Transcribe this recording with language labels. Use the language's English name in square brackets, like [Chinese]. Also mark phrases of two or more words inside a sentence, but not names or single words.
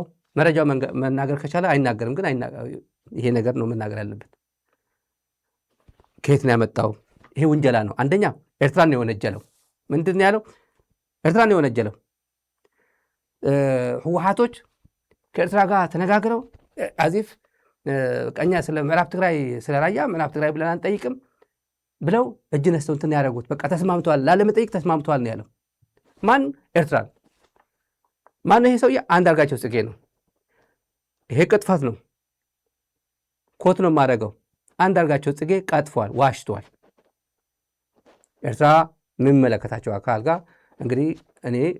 [Amharic] መረጃው መናገር ከቻለ አይናገርም፣ ግን ይሄ ነገር ነው መናገር ያለበት። ከየት ነው ያመጣው? ይሄ ውንጀላ ነው። አንደኛ ኤርትራን ነው የወነጀለው። ምንድን ነው ያለው? ኤርትራን ነው የወነጀለው። ህወሓቶች ከኤርትራ ጋር ተነጋግረው አዚፍ ቀኛ ስለ ምዕራብ ትግራይ ስለ ራያ ምዕራብ ትግራይ ብለን አንጠይቅም ብለው እጅ ነስተው እንትን ያደረጉት በቃ ተስማምተዋል፣ ላለመጠይቅ ተስማምተዋል ነው ያለው። ማን? ኤርትራን። ማን ነው ይሄ ሰውዬ? አንዳርጋቸው ጽጌ ነው። ይሄ ቅጥፈት ነው። ኮት ነው የማደርገው። አንዳርጋቸው ጽጌ ቀጥፏል፣ ዋሽቷል። ኤርትራ የሚመለከታቸው አካል ጋር እንግዲህ እኔ